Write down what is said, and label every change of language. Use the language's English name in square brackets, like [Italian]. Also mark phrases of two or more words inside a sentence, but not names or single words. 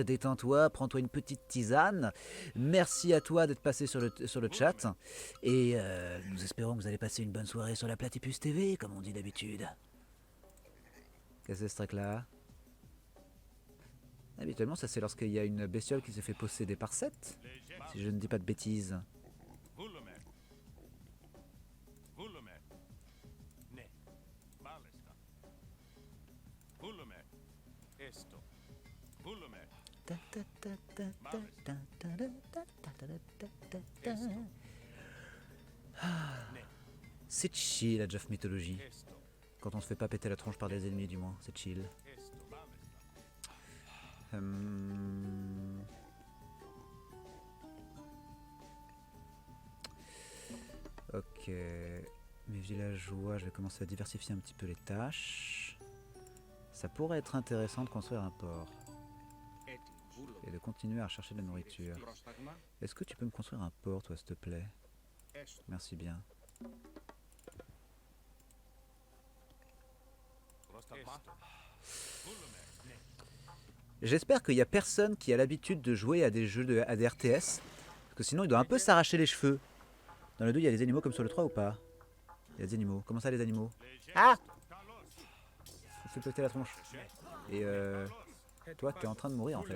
[French] Détends-toi, prends-toi une petite tisane. Merci à toi d'être passé sur le chat. Et nous espérons que vous allez passer une bonne soirée sur la Platypus TV, comme on dit d'habitude. Qu'est-ce que c'est ce truc là? Habituellement ça c'est lorsqu'il y a une bestiole qui s'est fait posséder par 7. Si je ne dis pas de bêtises. [Greek] Βούλομαι. Βούλομαι. Ναι. Μάλιστα. Βούλομαι. Έστω. Βούλομαι. Ναι. [French] C'est chill la Jeff Mythologie. [Greek] Έστω. [French] Quand on se fait pas péter la tronche par des ennemis du moins, c'est chill. [Greek] Έστω. Μάλιστα. [French] Ok. Mes villageois, je vais commencer à diversifier un petit peu les tâches. Ça pourrait être intéressant de construire un port [Greek] Έτοιμο. Βούλομαι. [French] et de continuer à rechercher de la nourriture. [Greek] Πρόσταγμα. [French] Est-ce que tu peux me construire un port, toi, s'il te plaît? [Greek] Έστω. [French] Merci bien. [Greek] Πρόσταγμα. Βούλομαι. Ναι. [French] J'espère qu'il n'y a personne qui a l'habitude de jouer à des jeux à des RTS. Parce que sinon, il doit un peu s'arracher les cheveux. Dans le 2, il y a des animaux comme sur le 3 ou pas? Il y a des animaux. Comment ça, les animaux? Ah! Je fais péter la tronche. Et toi, t'es en train de mourir en fait.